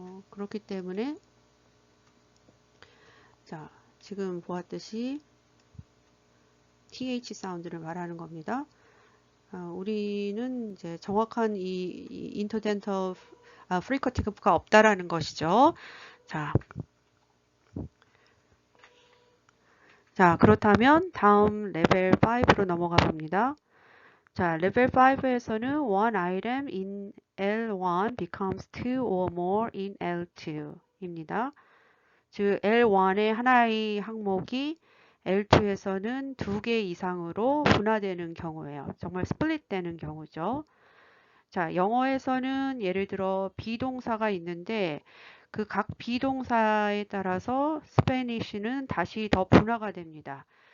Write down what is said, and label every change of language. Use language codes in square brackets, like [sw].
[ko] 그렇기 때문에 자, 지금 보았듯이 th 사운드를 말하는 겁니다. 우리는 이제 정확한 이 인터덴터 프리커티브가 없다라는 것이죠. 자, 그렇다면 다음 레벨 5로 넘어가 봅니다. 자, 레벨 5에서는 [en] one item in L1 becomes two or more in L2입니다. [ko] 즉 L1의 하나의 항목이 L2에서는 2개 이상으로 분화되는 경우예요. 정말 스플릿 되는 경우죠. 자, 영어에서는 예를 들어 비동사가 있는데 그 각 비동사에 따라서 스페니쉬는 다시 더 분화가 됩니다.